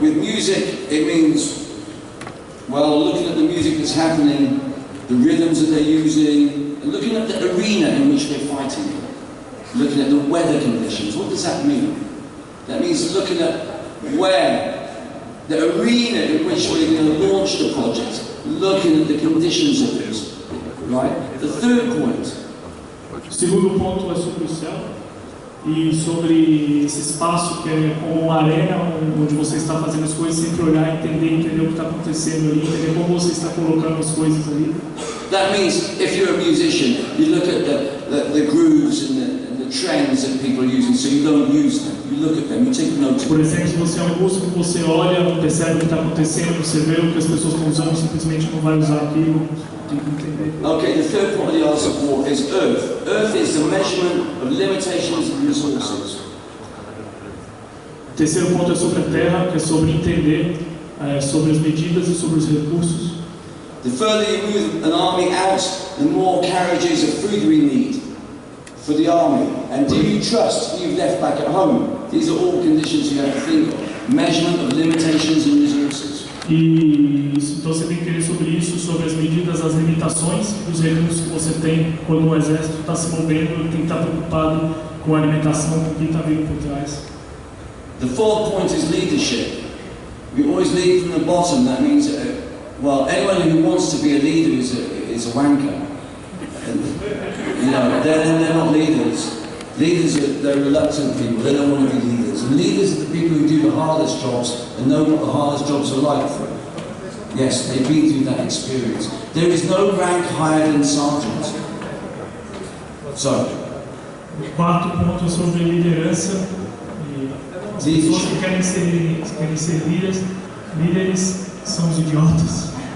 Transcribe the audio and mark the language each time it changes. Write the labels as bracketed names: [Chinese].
[English] With music, it means, well, looking at the music that's happening, the rhythms that they're using, and looking at the arena in which they're fighting, looking at the weather conditions. What does that mean? That means looking at where, the arena in which we're going to launch the project, looking at the conditions of it, right? The third point. [Portuguese] O segundo ponto é sobre o céu e sobre esse espaço que é como uma arena onde você está fazendo as coisas, sempre olhar, entender o que está acontecendo ali, entender como você está colocando as coisas ali. [English] That means if you're a musician, you look at the grooves and the trends that people are using, so you don't use them. You look at them, you take note. [Portuguese] Por exemplo, se você é um músico, você olha, percebe o que está acontecendo, você vê o que as pessoas estão usando, simplesmente não vai usar aquilo. Tem que entender. [English] Okay, the third point of the art of war is earth. Earth is the measurement of limitations and resources. [Portuguese] O terceiro ponto é sobre a terra, que é sobre entender sobre as medidas e sobre os recursos. [English] The further you move an army out, the more carriages of food we need for the army. And do you trust what you've left back at home? These are all conditions you have to think of. Measurement of limitations and resources. [Portuguese] E então você tem que entender sobre isso, sobre as medidas, as limitações dos recursos que você tem quando o exército está se movendo, tem que estar preocupado com a alimentação, com quem está vindo por trás. [English] The fourth point is leadership. We always lead from the bottom. That means, well, anyone who wants to be a leader is a wanker. And, you know, they're not leaders. Leaders they're reluctant people. They don't want to be leaders. And leaders are the people who do the hardest jobs and know what the hardest jobs are like. Yes, they've been through that experience. There is no rank higher than sergeant. So, [Portuguese] O quarto ponto é sobre liderança. E as pessoas que querem ser líderes são os idiotas.